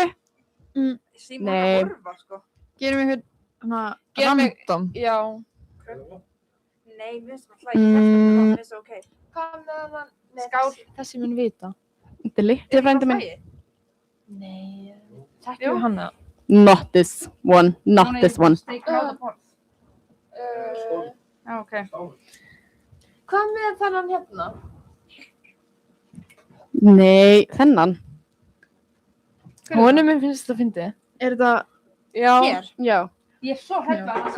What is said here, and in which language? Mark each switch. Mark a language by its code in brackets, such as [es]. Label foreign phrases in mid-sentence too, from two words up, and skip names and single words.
[is] Símon Nei. að horfa, sko. Gerum við eitthvað Gerum við- random. Já. Nei, mér finnst það bara hlægir. Mér finnst það ok. Hvað með hann? Skál. Þessi mun vita. Þetta er litli frændi minn. Nei, Jú. þekkjum við hana. [en] Not this one, not this one. [is] Steikun á það borð. Já, ok. Hvað með þennan hérna? Nei, þennan. Honum finnst þetta fyndið. Er þetta, Já. Hér. já. Ég er svo hrædd við hann.